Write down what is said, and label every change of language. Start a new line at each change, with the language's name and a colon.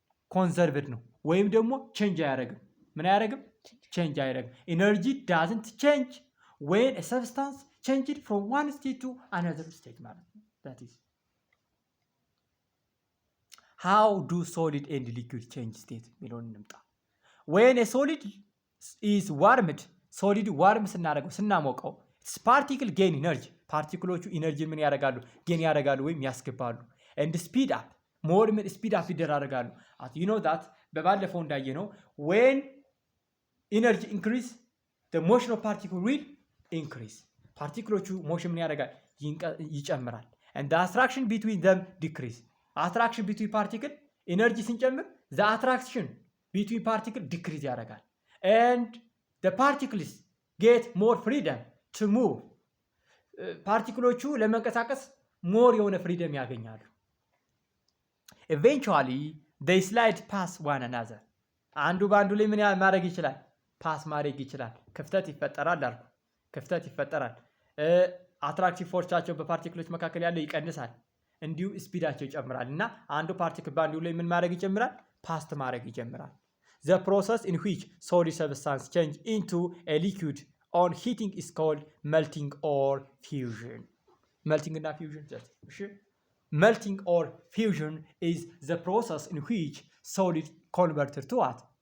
Amharic: conserved ነው፣ ወይም ደግሞ change አያደርግም። ምን አያደርግም? change አያደርግም።
English: energy doesn't change when a substance changes from one state to another state ማለት ነው። that is how do solid and liquid change state
Amharic: ሚለውን እንምጣ።
English: when a solid is warmed, solid warm ስናደርገው ስናሞቀው particle gain energy,
Amharic: ፓርቲክሎቹ ኢነርጂ ምን ያደርጋሉ? ጌን ያደርጋሉ ወይም ያስገባሉ።
English: and speed up, more speed up ይደራረጋሉ። you know that
Amharic: በባለፈው እንዳየነው
English: when energy increase the motion of particle will increase,
Amharic: ፓርቲክሎቹ ሞሽን ምን ያደርጋል?
English: ይጨምራል። and the attraction between them decrease, attraction between particle ኢነርጂ ስንጨምር the attraction between particle decrease ያደርጋል። and the particles get more freedom to move,
Amharic: ፓርቲክሎቹ ለመንቀሳቀስ ሞር የሆነ ፍሪደም ያገኛሉ።
English: eventually they slide past one another,
Amharic: አንዱ በአንዱ ላይ ምን ማድረግ ይችላል? ፓስ ማድረግ ይችላል። ክፍተት ይፈጠራል አልኩ፣ ክፍተት ይፈጠራል። አትራክቲቭ ፎርሳቸው በፓርቲክሎች መካከል ያለው ይቀንሳል፣ እንዲሁ ስፒዳቸው ይጨምራል እና አንዱ ፓርቲክል በአንዱ ላይ ምን ማድረግ ይጀምራል? ፓስት ማድረግ ይጀምራል።
English: the process in which solid substance change into a liquid on heating is called melting or fusion. melting እና fusion እሺ። melting or fusion is the process in which solid converted to what?